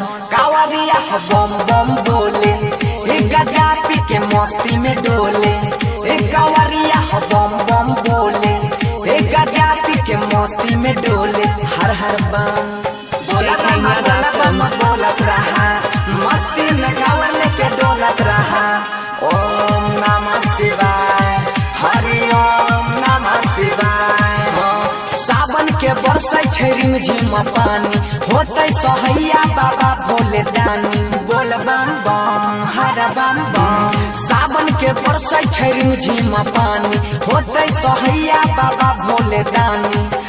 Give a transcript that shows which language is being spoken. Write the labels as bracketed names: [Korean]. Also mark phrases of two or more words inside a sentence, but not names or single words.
[Bhojpuri] कांवरिया बम बम बोले, गजा पी के मस्ती में डोले। कांवरिया बम बम बोले, गजा पी के मस्ती में डोले। हर हर बम बोला बम बोलत रहा, मस्ती में कांवर लेके डोलत रहा। [Sanskrit] ओम नमः शिवाय, हरि ओम नमः शिवाय। [Maithili] सावन के बरसै छै रिमझिम पानी, होतै सहैया बाबा भोले दानी। बोल बम बम हर बम बम, सावन के बरसै छै रिमझिम पानी, होतै सहैया बाबा भोले दानी।